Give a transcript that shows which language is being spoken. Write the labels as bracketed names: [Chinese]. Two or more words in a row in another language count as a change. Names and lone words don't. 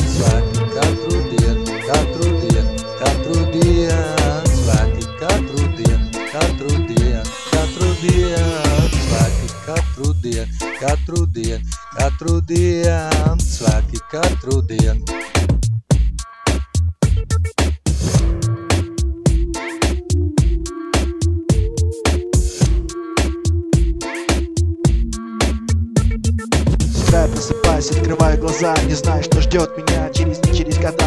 [Latvian] Svētki katru dienu, katru dienu, katru dienu. Svētki katru dienu, katru dienu, katru dienu. Svētki katru dienu, katru dienu, katru dienu. Svētki katru dienu. [Russian] Просыпаюсь, открываю глаза, не знаю, что ждет меня через года.